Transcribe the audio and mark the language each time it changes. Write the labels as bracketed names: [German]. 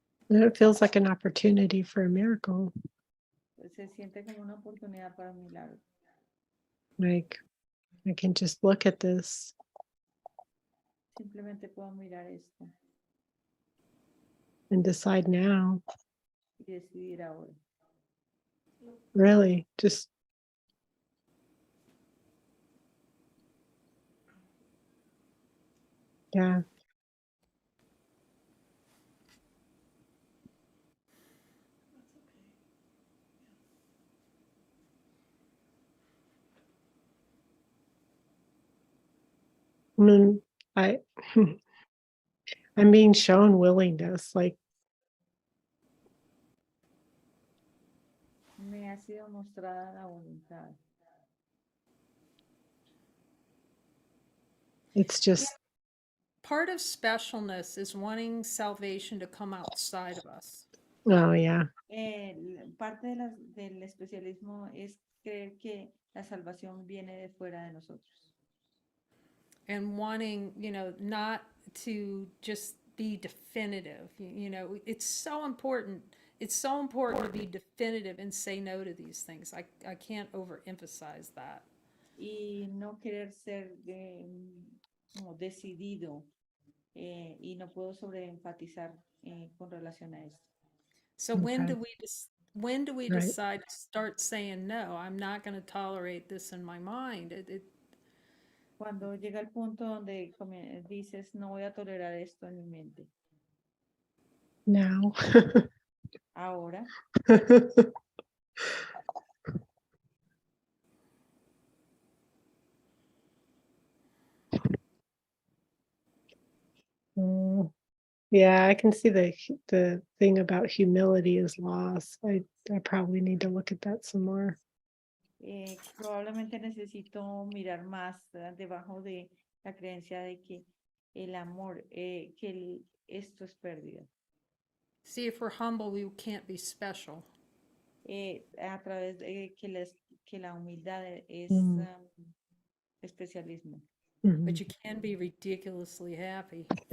[English] And it feels like an opportunity for a miracle. [Spanish] Se siente como una oportunidad para un milagro. [English] Like I can just look at this [Spanish] Simplemente puedo mirar esto [English] and decide now. [Spanish] y decidir ahora. [English] Really, just yeah. I mean, I'm being shown willingness, like [Spanish] Me ha sido mostrada la voluntad. [English] it's just Part of specialness is wanting salvation to come outside of us. oh yeah. [Spanish] Parte del especialismo es creer que la salvación viene de fuera de nosotros. [English] And wanting, you know, not to just be definitive. You know, it's so important. It's so important to be definitive and say no to these things. I can't overemphasize that. [Spanish] Y no querer ser como decidido y no puedo sobreenfatizar con relación a esto. [English] So when Okay. when do we Right. decide to start saying no? I'm not going to tolerate this in my mind. [Spanish] Cuando llega el punto donde dices, no voy a tolerar esto en mi mente. [English] Now. [Spanish] Ahora, Mm, [English] Yeah, I can see the thing about humility is lost. I probably need to look at that some more. [Spanish] Probablemente necesito mirar más debajo de la creencia de que el amor, esto es pérdida. [English] See, if we're humble, we can't be special. [Spanish] A través de que la humildad es Mm. especialismo. [English] But you can be ridiculously happy.